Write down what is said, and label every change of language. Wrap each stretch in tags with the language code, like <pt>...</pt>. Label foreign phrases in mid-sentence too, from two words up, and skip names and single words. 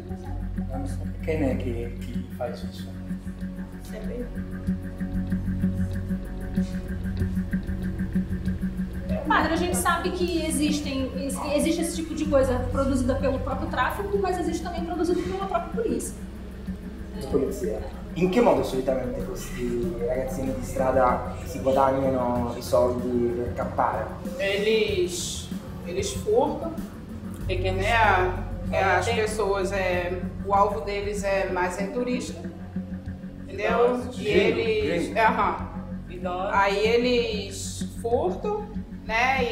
<pt>Quem é que faz isso? CPI. Padre, a gente sabe que existe esse tipo de coisa produzida pelo próprio tráfico, mas existe também produzido pela própria polizia.</pt> <it>Polizia. In che modo solitamente questi ragazzini di strada si guadagnano i soldi per campare?</it> <pt>Eles furtam, porque né, as pessoas, o alvo deles mais turista, entendeu? E eles, aí eles furtam, né?</pt>